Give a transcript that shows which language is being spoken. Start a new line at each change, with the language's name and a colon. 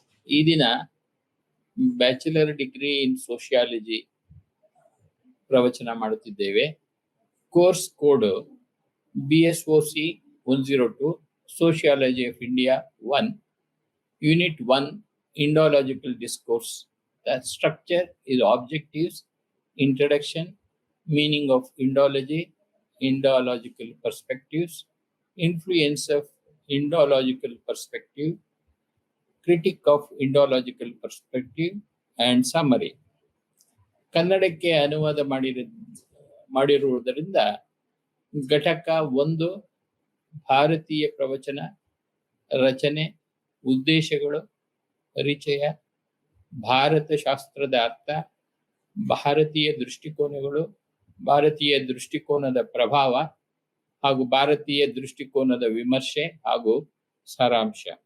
Kannada: ಈ ದಿನ bachelor degree in sociology ಪ್ರವಚನ ಮಾಡುತ್ತಿದ್ದೇವೆ.
English: Course code BSOC 102 Sociology of India 1 Unit 1 Indological Discourse. The structure is objectives, introduction, meaning of Indology, Indological perspectives, influence of Indological perspective, critic of Indological perspective, and summary.
Kannada: ಕನ್ನಡಕ್ಕೆ ಅನುವಾದ ಮಾಡಿರುವುದರಿಂದ ಘಟಕ 1 ಭಾರತೀಯ ಪ್ರವಚನ, ರಚನೆ, ಉದ್ದೇಶಗಳು, ಪರಿಚಯ, ಭಾರತ ಶಾಸ್ತ್ರದ ಅರ್ಥ, ಭಾರತೀಯ ದೃಷ್ಟಿಕೋನಗಳು, ಭಾರತೀಯ ದೃಷ್ಟಿಕೋನದ ಪ್ರಭಾವ ಹಾಗೂ ಭಾರತೀಯ ದೃಷ್ಟಿಕೋನದ ವಿಮರ್ಶೆ ಹಾಗೂ ಸಾರಾಂಶ.